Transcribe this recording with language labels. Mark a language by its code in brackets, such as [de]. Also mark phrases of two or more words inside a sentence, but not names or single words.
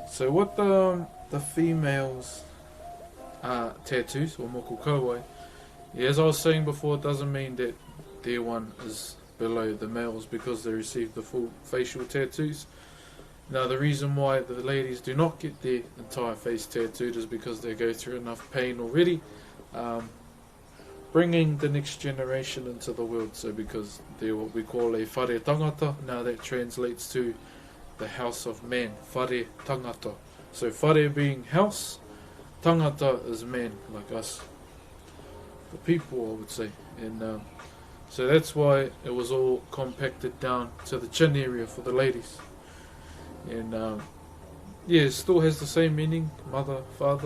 [en] So what the females tattoos, or [mi] Moko Kauai, [en] yeah, as I was saying before, it doesn't mean that their one is below the males because they receive the full facial tattoos. Now, the reason why the ladies do not get their entire face tattooed is because they go through enough pain already, bringing the next generation into the world. So because they're what we call a [mi] whare tangata, [en] now that translates to the house of man, [mi] whare tangata. [en] So whare being house, tangata is man, like us, the people, I would say. And so that's why it was all compacted down to the chin area for the ladies. And yeah, it still has the same meaning, mother, father.